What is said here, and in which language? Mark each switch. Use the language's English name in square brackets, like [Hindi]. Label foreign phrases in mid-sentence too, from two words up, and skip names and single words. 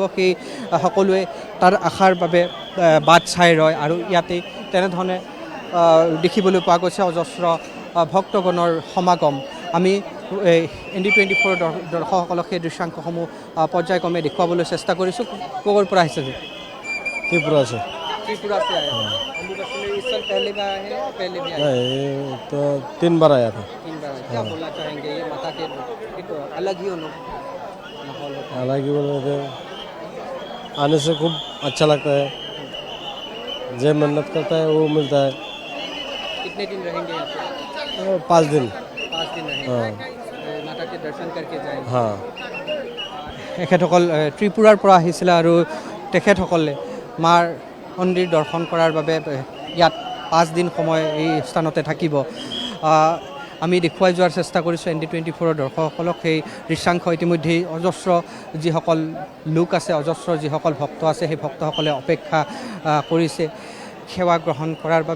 [Assamese] সেই সকলোৱে তাৰ আশাৰ বাবে বাট চাই ৰয় আৰু ইয়াতে তেনেধৰণে দেখিবলৈ পোৱা গৈছে অজস্ৰ ভক্তগণৰ সমাগম। আমি ND24 দৰ্শকসকলক সেই দৃশ্যাংশসমূহ পৰ্যায়ক্ৰমে দেখুৱাবলৈ চেষ্টা কৰিছোঁ। ক'ৰ পৰা আহিছে? [Hindi] त्रिपुरा से। त्रिपुरा से आए हैं। अम्बुबाची में इस साल पहले बार आए हैं, पहले भी आए हैं? नहीं, तो 3 बार आया था। 3 बार। क्या बोलना चाहेंगे? ये माता के एक अलग ही माहौल होता है। हालांकि बोल रहे थे आने से खूब अच्छा लगता है, जो मन्नत करता है वो मिलता है। कितने दिन रहेंगे यहाँ पे? 5 दिन। 5 दिन रहेंगे। हाँ माता के दर्शन करके जाएंगे। हाँ। [Assamese] তেখেতসকল ত্ৰিপুৰাৰ পৰা আহিছিলে আৰু তেখেতসকলে মাৰ মন্দিৰ দৰ্শন কৰাৰ বাবে ইয়াত 5 দিন সময় এই স্থানতে থাকিব। আমি দেখুৱাই যোৱাৰ চেষ্টা কৰিছোঁ ND24 দৰ্শকসকলক। সেই দৃশ্যাংশ ইতিমধ্যেই অজস্ৰ যিসকল লোক আছে, অজস্ৰ যিসকল ভক্ত আছে, সেই ভক্তসকলে অপেক্ষা কৰিছে সেৱা গ্ৰহণ কৰাৰ বাবে।